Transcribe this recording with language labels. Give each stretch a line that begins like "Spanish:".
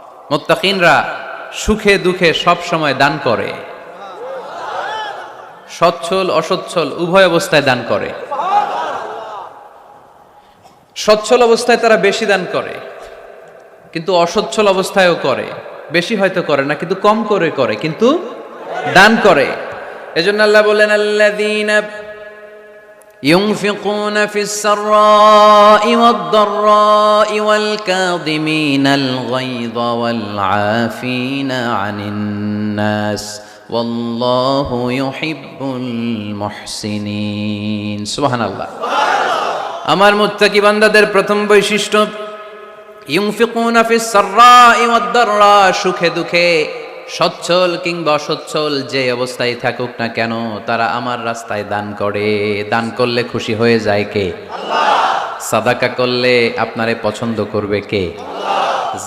Bangla: মুত্তাকিনরা সুখে দুঃখে সব সময় দান করে, সচ্ছল অসচ্ছল উভয় অবস্থায় দান করে। সচ্ছল অবস্থায় তারা বেশি দান করে, কিন্তু অসচ্ছল অবস্থায়ও করে। বেশি হয়তো করে না, কিন্তু কম করে করে, কিন্তু দান করে। এজন্য আল্লাহ বলেন,
Arabic: আল্লাযীনা ينفقون في السراء والضراء والكاظمين الغيظ والعافين عن الناس والله يحب المحسنين। সুবহান আল্লাহ।
Bangla: আমার মুত্তাকি বান্দাদের প্রথম বৈশিষ্ট্য,
Arabic: ইউনফিকুনা ফিস সাররাই ওয়াদ দাররা,
Bangla: সুখে দুঃখে সচ্ছল কিংবা অসচ্ছল যে অবস্থায় থাকুক না কেন, তারা আমার রাস্তায় দান করে। দান করলে খুশি হয়ে যায় কে? আল্লাহ। সাদাকা করলে আপনারে পছন্দ করবে কে? আল্লাহ।